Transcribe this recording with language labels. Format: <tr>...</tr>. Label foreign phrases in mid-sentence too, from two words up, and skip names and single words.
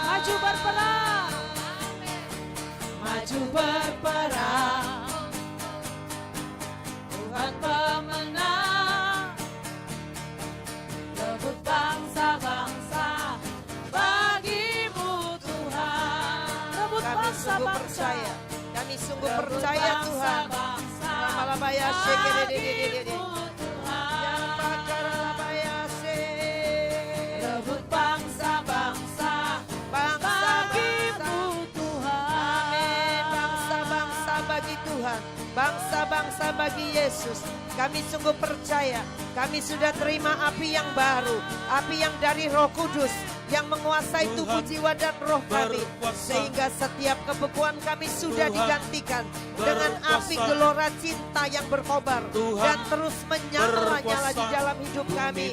<id>Maju berperang, maju berperang, Tuhan pemenang, rebut bangsa-bangsa bagimu Tuhan. Rebut Kami sungguh percaya, kami sungguh percaya Tuhan. Ramalabaya shekededededede. Yang pakaralabaya she. rebut bangsa-bangsa bagimu Tuhan. Amin. Bangsa-bangsa bagi Tuhan, bangsa-bangsa bagi Yesus, kami sungguh percaya, kami sudah terima api yang baru, api yang dari Roh Kudus, yang menguasai tubuh, jiwa, dan roh kami, sehingga setiap kebekuan kami sudah digantikan dengan api gelora cinta yang berkobar dan terus menyala-nyala di dalam hidup kami.</id>